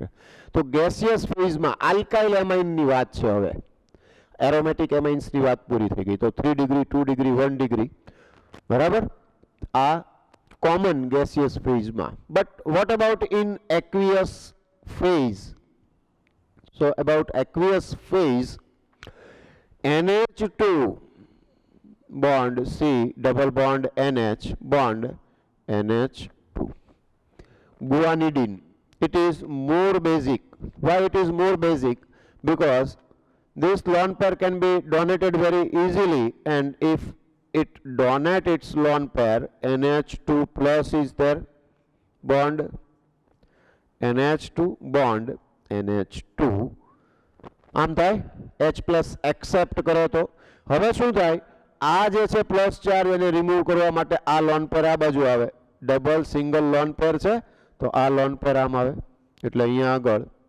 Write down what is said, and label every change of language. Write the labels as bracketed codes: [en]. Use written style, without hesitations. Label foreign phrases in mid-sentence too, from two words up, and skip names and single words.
[gu] तो [en] gaseous phase [gu] में आल्काइल एमाइन ની વાત છે હવે [en] aromatic amines [gu] ની વાત પૂરી થઈ ગઈ તો [en] 3 degree 2 degree 1 degree [gu] બરાબર આ [en] common gaseous phase [gu] में। [en] But what about in aqueous phase. So about aqueous phase NH2 bond C double bond NH bond NH2 guanidine it is more basic. Why it is more basic? Because this lone pair can be donated very easily and if it donate its lone pair NH2 plus is there bond NH2 [gu] bond NH2 આમ થાય [en] H plus accept [gu] કરે તો હવે શું થાય આ જે છે [en] plus charge [gu] એને રિમૂવ કરવા માટે આ [en] lone pair [gu] આ બાજુ આવે [en] double single lone pair [gu] છે તો આ [en] lone pair [gu] આમ આવે એટલે અહીંયા આગળ